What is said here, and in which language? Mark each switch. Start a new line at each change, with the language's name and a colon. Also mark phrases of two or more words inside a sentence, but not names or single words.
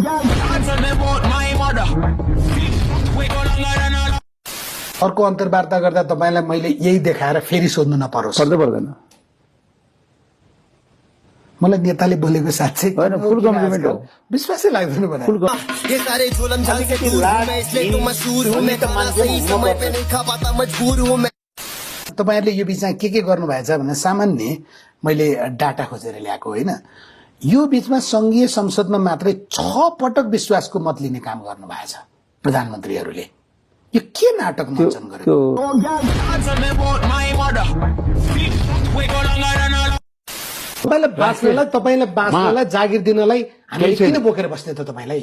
Nepali: अर्को अन्तर्वार्ता गर्दा तपाईलाई मैले यही देखाएर फेरि सोध्नु नपरोस् पर्दैन मलाई नेताले बोलेको साथै हैन
English: full compliment
Nepali: हो विश्वासै लाग्दैन भने
Hindi: ये सारे जुल्म झाल से दूर हूँ मैं इसलिए तो मशहूर हूँ मैं खाना सही समय पे नहीं खा पाता मजबूर हूँ मैं
Nepali: तपाईहरुले यो बीचमा के गर्नु भएछ भने सामान्य मैले डाटा खोजेर ल्याएको हैन यो बीचमा संघीय संसदमा मात्रै 6 पटक विश्वासको मत लिने काम गर्नु भएछ प्रधानमन्त्रीहरुले यो के नाटक मञ्चन गरे तपाईलाई बाँच्नलाई जागिर दिनलाई हामीले किन बोकेर बस्ने त तपाईलाई